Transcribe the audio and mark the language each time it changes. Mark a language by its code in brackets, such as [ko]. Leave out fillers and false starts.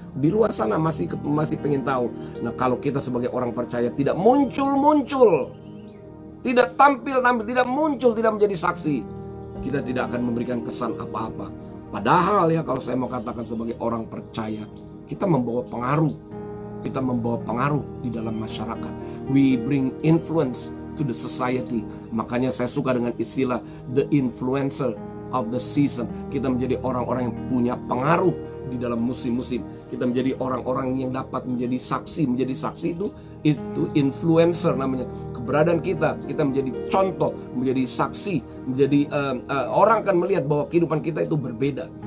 [id] Di luar sana masih pengen tahu. Nah, kalau kita sebagai orang percaya tidak muncul, tidak tampil, tidak muncul, tidak menjadi saksi, kita tidak akan memberikan kesan apa-apa. Padahal ya, kalau saya mau katakan sebagai orang percaya, kita membawa pengaruh. Kita membawa pengaruh di dalam masyarakat. [en] We bring influence to the society. [id] Makanya saya suka dengan istilah [en] the influencer of the season. [id] Kita menjadi orang-orang yang punya pengaruh di dalam musim-musim. Kita menjadi orang-orang yang dapat menjadi saksi. Menjadi saksi itu influencer namanya. Keberadaan kita menjadi contoh, menjadi saksi, menjadi orang akan melihat bahwa kehidupan kita itu berbeda.